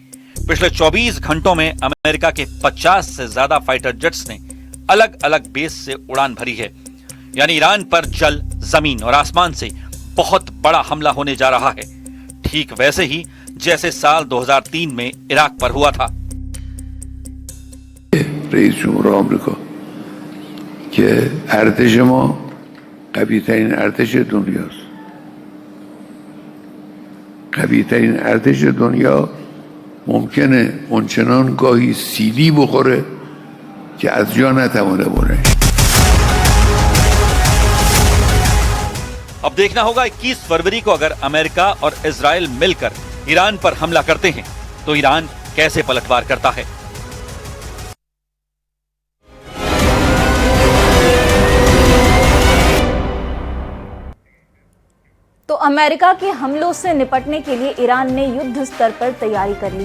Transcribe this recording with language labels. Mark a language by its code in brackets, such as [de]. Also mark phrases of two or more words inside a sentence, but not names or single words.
[hi] पिछले 24 घंटों में अमेरिका के 50 से ज्यादा फाइटर जेट्स ने अलग अलग बेस से उड़ान भरी है। यानी ईरान पर जल, जमीन और आसमान से बहुत बड़ा हमला होने जा रहा है, ठीक वैसे ही जैसे साल 2003 में इराक पर हुआ था। [fa] رئیس جمهور آمریکا که ارتش ما قوی ترین ارتش دنیاست. قوی ترین ارتش دنیا ممکنه اونچنان گاهی سیلی بخوره که از جا نتوانه بره. [hi] अब देखना होगा 21 फरवरी को अगर अमेरिका और इजराइल मिलकर ईरान पर हमला करते हैं तो ईरान कैसे पलटवार करता है। तो अमेरिका के हमलों से निपटने के लिए ईरान ने युद्ध स्तर पर तैयारी कर ली है।